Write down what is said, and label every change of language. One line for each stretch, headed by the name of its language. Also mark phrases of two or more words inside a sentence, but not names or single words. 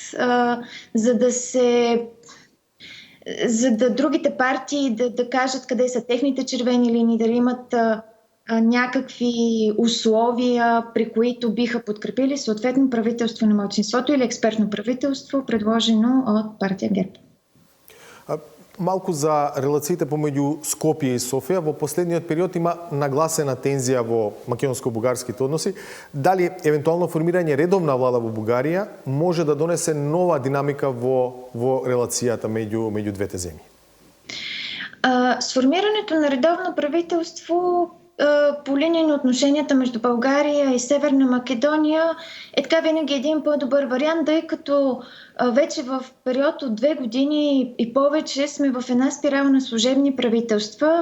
Bulgarian: за да другите партии да кажат къде са техните червени линии, дали имат някакви условия, при които биха подкрепили съответно правителство на малцинството или експертно правителство, предложено от партия ГЕРБ.
Macedonian: Малку за релациите помеѓу Скопје и Софија. Во последниот период има нагласена тензија во македонско-бугарските односи. Дали евентуално формирање редовна влада во Бугарија може да донесе нова динамика во релацијата меѓу двете земји?
Bulgarian: Сформирането на редовно правителство по линия на отношенията между България и Северна Македония е така винаги един по-добър вариант, тъй като вече в период от 2 години и повече сме в една спирала на служебни правителства.